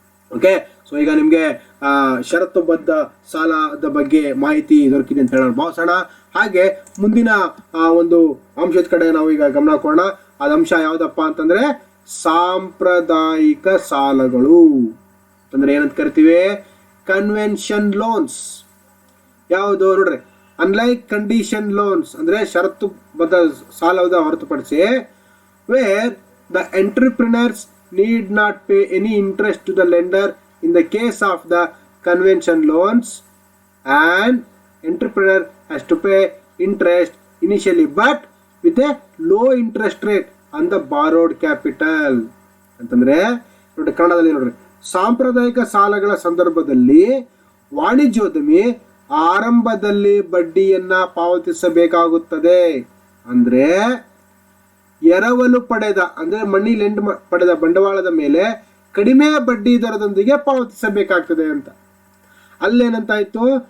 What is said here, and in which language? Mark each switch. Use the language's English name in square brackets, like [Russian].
[Kannada] Okay, so ಈಗ ನಿಮಗೆ ಷರತ್ತುಬದ್ಧ ಸಾಲದ ಬಗ್ಗೆ ಮಾಹಿತಿ ದೊರಕಿದೆ ಅಂತ ಹೇಳೋಣ ಭಾವಿಸೋಣ. ಹಾಗೆ ಮುಂದಿನ ಒಂದು ಅಂಶದ ಕಡೆ ನಾವು ಈಗ ಗಮನ ಕೊಡೋಣ. ಅದ ಅಂಶ ಯಾವ್ದಪ್ಪ ಅಂತಂದ್ರೆ ಸಾಂಪ್ರದಾಯಿಕ ಸಾಲಗಳು ಅಂತಂದ್ರೆ ಏನಂತ ಕರಿತೀವಿ? [English] Convention loans. [Kannada] ಯಾವುದು ನೋಡ್ರಿ, [English] unlike condition loans [Kannada] ಅಂದ್ರೆ ಷರತ್ತುಬದ್ಧ ಸಾಲದ ಹೊರತುಪಡಿಸಿ [English] Where the entrepreneurs need not pay any interest to the lender in the case of the convention loans, and entrepreneur has to pay interest initially but with a low interest rate on the borrowed capital. [Kannada] ಅಂತಂದ್ರೆ ನೋಡಿ, ಕನ್ನಡದಲ್ಲಿ ನೋಡ್ರಿ, ಸಾಂಪ್ರದಾಯಿಕ ಸಾಲಗಳ ಸಂದರ್ಭದಲ್ಲಿ ವಾಣಿಜ್ಯೋದ್ಯಮಿ ಆರಂಭದಲ್ಲಿ ಬಡ್ಡಿಯನ್ನ ಪಾವತಿಸಬೇಕಾಗುತ್ತದೆ. ಅಂದ್ರೆ ಎರವಲು ಪಡೆದ ಅಂದ್ರೆ ಮನಿ ಲೆಂಡ್ ಪಡೆದ ಬಂಡವಾಳದ ಮೇಲೆ ಕಡಿಮೆ ಬಡ್ಡಿ ದರದೊಂದಿಗೆ ಪಾವತಿಸಬೇಕಾಗ್ತದೆ ಅಂತ. ಅಲ್ಲೇನಂತಾಯ್ತು?